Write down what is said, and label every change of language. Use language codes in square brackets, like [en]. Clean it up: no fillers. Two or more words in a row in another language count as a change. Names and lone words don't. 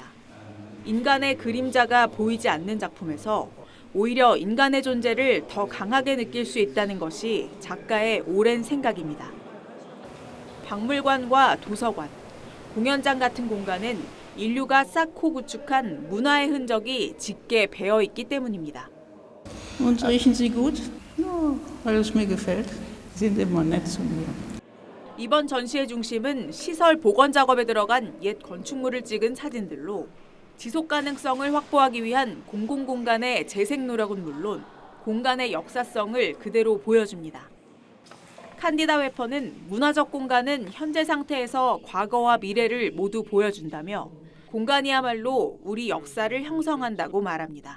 [ko] 인간의 그림자가 보이지 않는 작품에서 오히려 인간의 존재를 더 강하게 느낄 수 있다는 것이 작가의 오랜 생각입니다. 박물관과 도서관, 공연장 같은 공간은 인류가 쌓고 구축한 문화의 흔적이 짙게 배어 있기 때문입니다. [de] Und riechen Sie gut? Ja, weil es mir gefällt. Sind immer nett zu mir. [ko] 이번 전시의 중심은 시설 복원 작업에 들어간 옛 건축물을 찍은 사진들로 지속 가능성을 확보하기 위한 공공공간의 재생 노력은 물론 공간의 역사성을 그대로 보여줍니다. 칸디다 회퍼는 문화적 공간은 현재 상태에서 과거와 미래를 모두 보여준다며 공간이야말로 우리 역사를 형성한다고 말합니다.